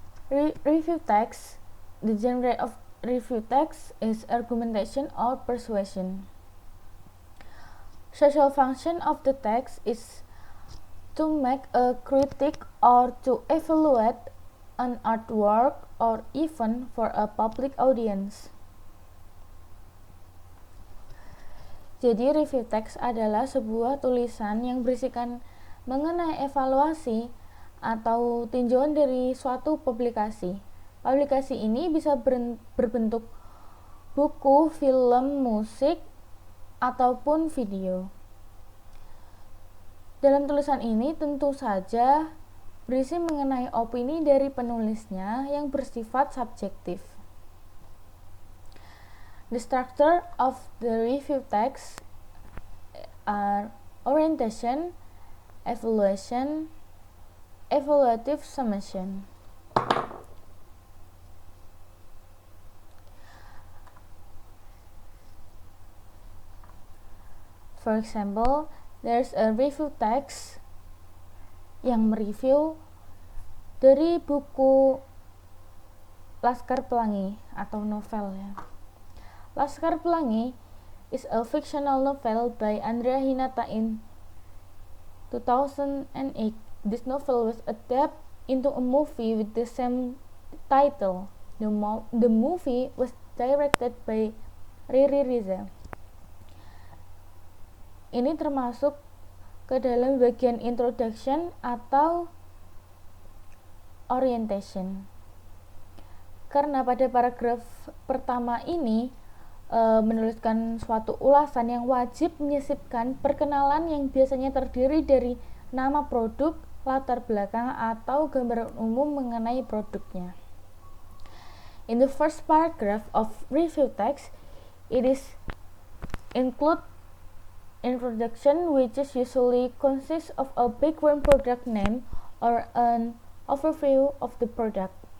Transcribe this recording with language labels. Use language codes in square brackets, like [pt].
[en] Review text, the genre of review text is argumentation or persuasion. Social function of the text is to make a critique or to evaluate an artwork or even for a public audience. [id] Jadi review text adalah sebuah tulisan yang berisikan mengenai evaluasi atau tinjauan dari suatu publikasi. Publikasi ini bisa berbentuk buku, film, musik, ataupun video. Dalam tulisan ini tentu saja berisi mengenai opini dari penulisnya yang bersifat subjektif. [en] The structure of the review text are orientation, evaluation, evaluative summation. For example, there's a review text [id] yang mereview dari buku Laskar Pelangi atau novel ya. [en] Laskar Pelangi is a fictional novel by Andrea Hinata in 2008. This novel was adapted into a movie with the same title. The movie was directed by Riri Riza. [id] Ini termasuk ke dalam bagian introduction atau orientation. Karena pada paragraf pertama ini menuliskan suatu ulasan yang wajib menyisipkan perkenalan yang biasanya terdiri dari nama produk, latar belakang, atau gambaran umum mengenai produknya. [en] In the first paragraph of review text, it is include introduction, which is usually consists of a background product name or an overview of the product.